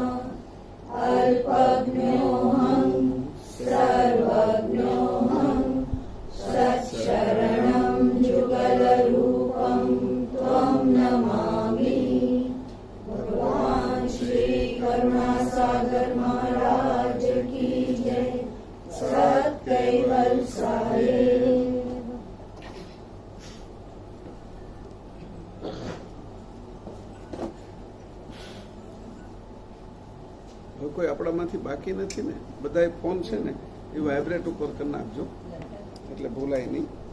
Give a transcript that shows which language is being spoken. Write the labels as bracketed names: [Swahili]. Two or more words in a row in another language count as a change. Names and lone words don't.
[Sanskrit] अल्पज्ञोऽहं सर्वज्ञोऽहं सत्शरणं जुगलरूपं त्वं नमामि। [Hindi] भगवान श्री करुणा सागर महाराज की जय। सत कैवल साहेब। [Gujarati] કોઈ આપણામાંથી બાકી બાકી નથી ને, બધા ફોન છે ને એ વાઇબ્રેટ ઉપર કરી નાખજો એટલે ભૂલાય નહીં.